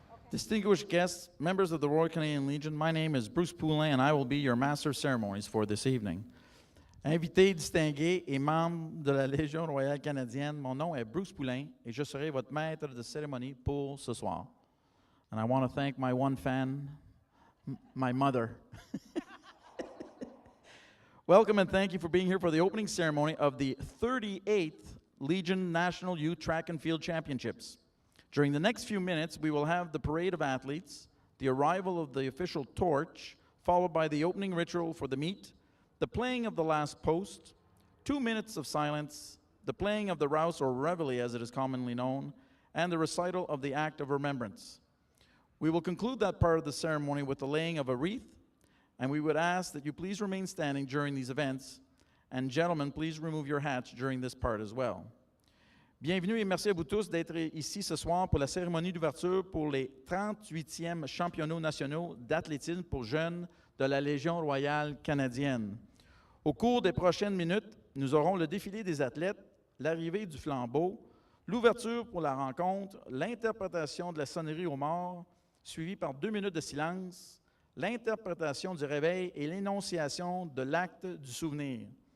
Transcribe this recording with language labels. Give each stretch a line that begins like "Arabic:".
English: Distinguished guests, members of the Royal Canadian Legion, my name is Bruce Poulin and I will be your Master of Ceremonies for this evening.
French: Invités distingués et membres de la Légion royale canadienne, mon nom est Bruce Poulin et je serai votre maître de cérémonie pour ce soir.
English: And I want to thank my one fan, my mother. Welcome and thank you for being here for the opening ceremony of the 38th Legion National Youth Track and Field Championships. During the next few minutes, we will have the parade of athletes, the arrival of the official torch, followed by the opening ritual for the meet, the playing of the last post, 2 minutes of silence, the playing of the rouse or reveille as it is commonly known, and the recital of the act of remembrance. We will conclude that part of the ceremony with the laying of a wreath, and we would ask that you please remain standing during these events, and gentlemen, please remove your hats during this part as well.
French: Bienvenue et merci à vous tous d'être ici ce soir pour la cérémonie d'ouverture pour les 38e championnats nationaux d'athlétisme pour jeunes de la Légion royale canadienne. Au cours des prochaines minutes, nous aurons le défilé des athlètes, l'arrivée du flambeau, l'ouverture pour la rencontre, l'interprétation de la sonnerie aux morts, suivie par 2 minutes de silence, l'interprétation du réveil et l'énonciation de l'acte du souvenir.